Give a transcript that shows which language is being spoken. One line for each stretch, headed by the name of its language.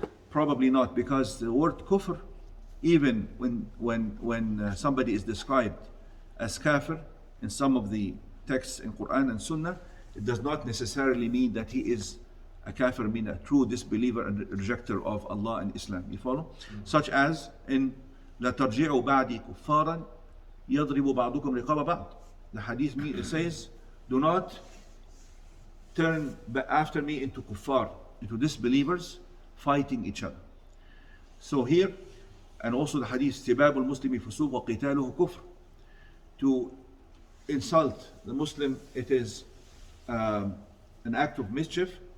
English: Probably not, because the word kufr, even when somebody is described as kafir in some of the texts in Quran and Sunnah, it does not necessarily mean that he is a kafir, mean a true disbeliever and rejecter of Allah and Islam. You follow? Such as in
Arabic: لا ترجعوا بعدي كفارا يضرب بعضكم رقاب بعض.
English: The hadith it says, do not turn after me into kuffar, into disbelievers fighting each other. So here, and also the hadith,
Arabic: سباب المسلم فسوق وقتاله كفر.
English: To insult the Muslim, it is an act of mischief.